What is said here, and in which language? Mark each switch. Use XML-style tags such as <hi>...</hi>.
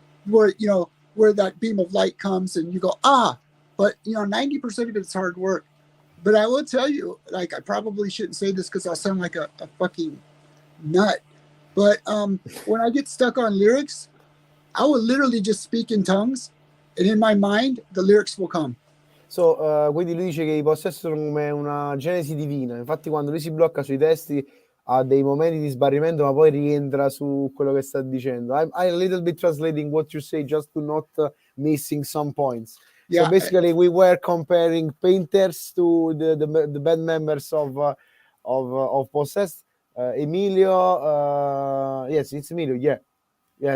<en>Where, you know, where that beam of light comes and you go, but you know, 90% of it's hard work. But I will tell you, like, I probably shouldn't say this because I'll sound like a fucking nut. But when I get stuck on lyrics, I will literally just speak in tongues, and in my mind, the lyrics will come.</en> <it>So, quindi lui dice che i Possessed sono come una genesi divina. Infatti, quando lui si blocca sui testi, ha dei momenti di sbarrimento, ma poi rientra su quello che sta dicendo.</it> <en>I'm a little bit translating what you say, just to not missing some points. Yeah, so basically, we were comparing painters to the band members of Possessed. Emilio, yes, it's Emilio. Yeah.</en>